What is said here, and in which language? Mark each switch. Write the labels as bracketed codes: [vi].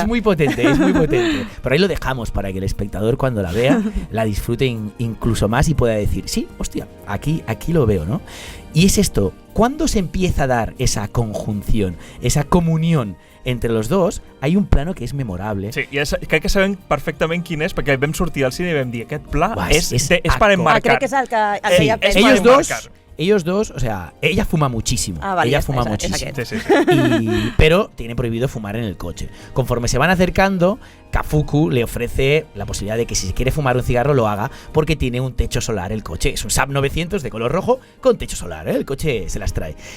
[es] Es muy potente. Pero ahí lo dejamos para que el espectador cuando la vea la disfrute incluso más y pueda decir, sí, hostia, aquí lo veo, ¿no? Y es esto, ¿cuándo se empieza a dar esa conjunción, esa comunión entre los dos? Hay un plano que es memorable. [ca] Sí, i crec que sabem perfectament quin és, perquè vam sortir al cine i vam dir aquest pla és per enmarcar. Crec que és el que ja [es] Ellos dos, o sea, ella fuma muchísimo. Vale, ella fuma muchísimo. Pero tiene prohibido fumar en el coche. Conforme se van acercando, Kafuku le ofrece la posibilidad de que si quiere fumar un cigarro lo haga porque tiene un techo solar el coche. Es un Saab 900 de color rojo con techo solar, ¿eh? El coche se las trae.